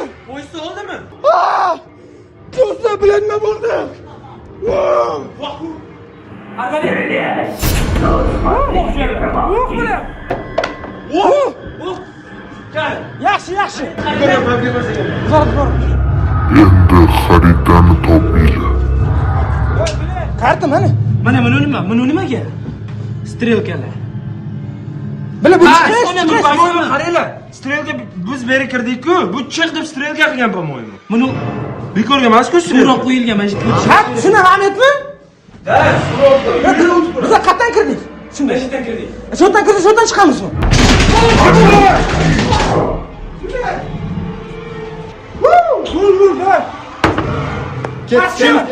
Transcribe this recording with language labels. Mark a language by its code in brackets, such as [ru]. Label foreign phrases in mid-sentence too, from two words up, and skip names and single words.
[uz] Qo'ysa oldimi? Ko'zda bilan nima bo'ldi? [ru] Стрелять! Но смотрите помолчи. [uz] Yaxshi. Bor. Endi xaritani topinglar. Karta mana. Mana buni nimaga? Strelkalar. Bila bu qaranglar. Strelka biz beri kirdik-ku. Bu chiq deb strelka qilgan, по-моему. Buni bekorga emas-ku, strelka qo'yilgan mana shu. Ha, shuni Ahmedmi? Da, strelka. Biz qayerdan kirdik? Shunday. Qayerdan kirdik? Sho'rdan kirdik, sho'rdan chiqamizmi? Ketdi.